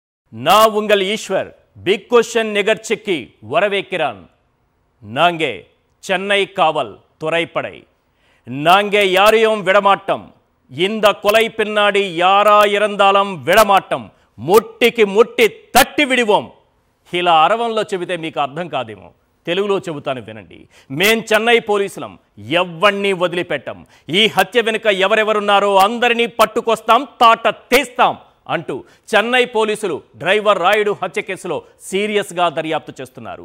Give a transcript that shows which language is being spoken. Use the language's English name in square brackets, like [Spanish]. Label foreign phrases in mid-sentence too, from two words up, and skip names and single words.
[Tamil] நா உங்கள் ஈஸ்வர் பிக் கொஸ்டின் நிகழ்ச்சிக்கு வரவேற்கிறான். நாங்க சென்னை காவல் துறைப்படை. நாங்க யாரையும் விடமாட்டோம். இந்த கொலை பின்னாடி யாரா இருந்தாலும் [Telugu] విడమాటం. ముట్టికి ముట్టి తట్టి విడివోం. ఇలా అరవంలో చెబితే మీకు అర్థం కాదేమో, తెలుగులో చెబుతాను వినండి. మేం చెన్నై పోలీసులం, ఎవ్వణ్ణి వదిలిపెట్టం. ఈ హత్య వెనుక ఎవరెవరున్నారో అందరినీ పట్టుకొస్తాం, తాట తీస్తాం అంటూ చెన్నై పోలీసులు డ్రైవర్ రాయుడు హత్య కేసులో సీరియస్గా దర్యాప్తు చేస్తున్నారు.